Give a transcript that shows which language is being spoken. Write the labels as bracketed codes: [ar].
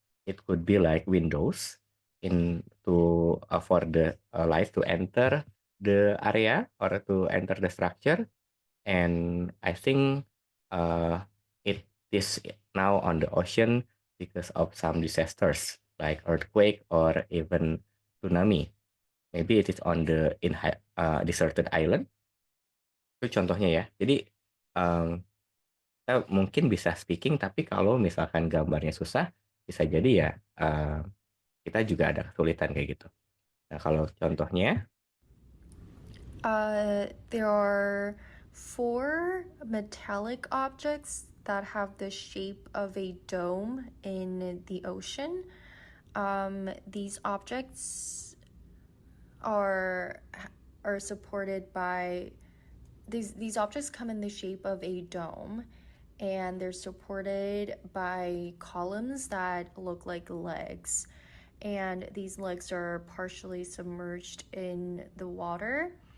[en] It could be like windows in to for the light to enter the area or to enter the structure. And I think it is now on the ocean because of some disasters like earthquake or even tsunami. Maybe it is on the deserted island. [id] Itu contohnya ya. Jadi kita mungkin bisa speaking, tapi kalau misalkan gambarnya susah, bisa jadi ya kita juga ada kesulitan kayak gitu. Nah, kalau contohnya, [en] There are four metallic objects that have the shape of a dome in the ocean. These objects are supported by these objects come in the shape of a dome, and they're supported by columns that look like legs, and these legs are partially submerged in the water.